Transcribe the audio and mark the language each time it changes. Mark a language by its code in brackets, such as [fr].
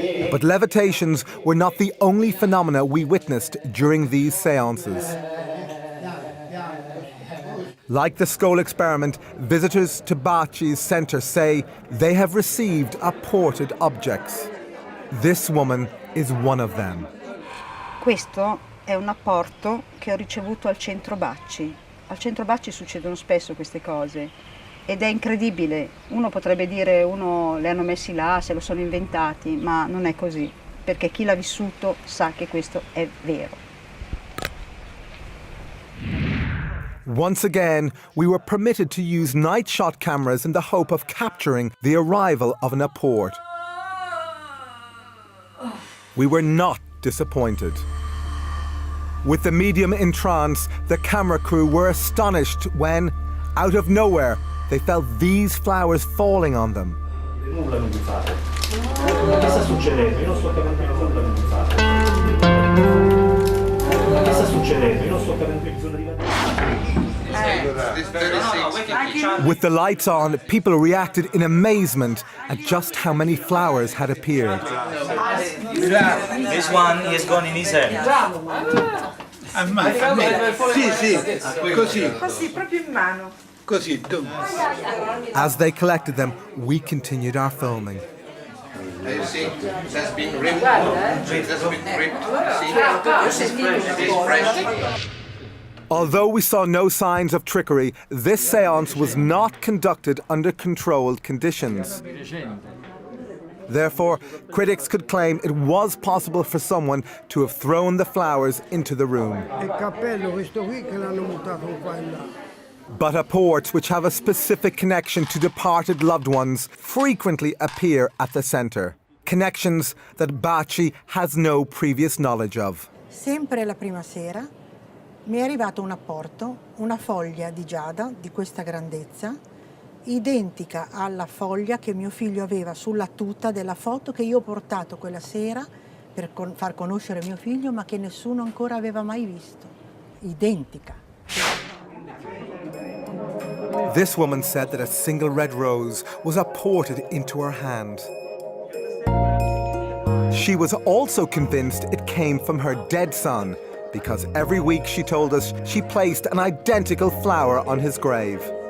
[en] But levitations were not the only phenomena we witnessed during these seances. Like the Scole experiment, visitors to Bacci's centre say they have received apported objects. This woman is one of them. [it] Questo è un apporto che ho ricevuto al centro Bacci. Al centro Bacci succedono spesso queste cose ed è incredibile. Uno potrebbe dire le hanno messi là, se lo sono inventati, ma non è così, perché chi l'ha vissuto sa che questo è vero. [en] Once again, we were permitted to use night shot cameras in the hope of capturing the arrival of an apport. We were not disappointed. With the medium in trance, the camera crew were astonished when, out of nowhere, they felt these flowers falling on them. [it] Nulla non mi fate. Che sta succedendo? Io non sto capendo nulla non mi fate. Che sta succedendo? Io non sto capendo bisogno di [en] With the lights on, people reacted in amazement at just how many flowers had appeared. This one is gone in his hand. [it] Sì, così. Così, proprio in mano. Così. [en] As they collected them, we continued our filming. You see, it has been ripped. It has been ripped. See, it is fresh. Although we saw no signs of trickery, this séance was not conducted under controlled conditions. Therefore, critics could claim it was possible for someone to have thrown the flowers into the room. But apports which have a specific connection to departed loved ones frequently appear at the centre. Connections that Bacci has no previous knowledge of. [it] Sempre la prima sera mi è arrivato un apporto, una foglia di giada di questa grandezza, identica alla foglia che mio figlio aveva sulla tuta della foto che io ho portato quella sera per far conoscere mio figlio, ma che nessuno ancora aveva mai visto. Identica. [en] This woman said that a single red rose was apported into her hand. She was also convinced it came from her dead son, because every week, she told us, she placed an identical flower on his grave.